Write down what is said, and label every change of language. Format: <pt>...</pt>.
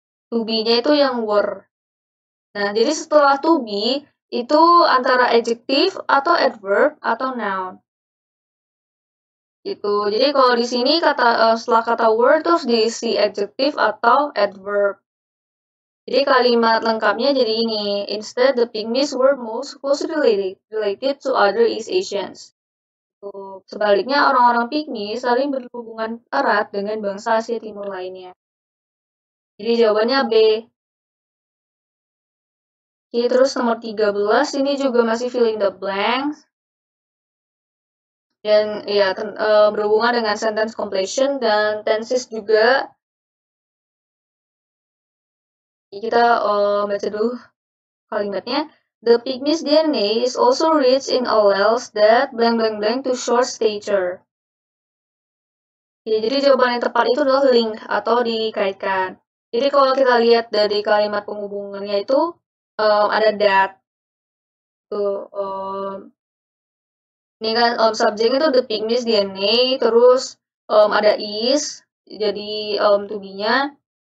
<id>To be-nya itu yang were. Nah, jadi setelah to be itu antara adjective atau adverb atau noun. Gitu. Jadi kalau di sini setelah kata were terus diisi adjective atau adverb. Jadi kalimat lengkapnya jadi ini.</id> <en>Instead, the Pygmies were most closely related to other East Asians.</en> <id>Sebaliknya, orang-orang Pygmy saling berhubungan erat dengan bangsa Asia Timur lainnya. Jadi jawabannya B. Oke, terus nomor 13, ini juga masih filling the blanks. Dan ya, berhubungan dengan sentence completion dan tenses juga. Kita baca dulu kalimatnya.</id> <en>The Pygmies DNA is also rich in alleles that blank blank blank to short stature.</en> <id>Ya, jadi jawaban yang tepat itu adalah link atau dikaitkan. Jadi kalau kita lihat dari kalimat penghubungannya itu ada that. Tuh, ini kan subjeknya itu the Pygmies DNA, terus ada is, jadi to be-nya.</id>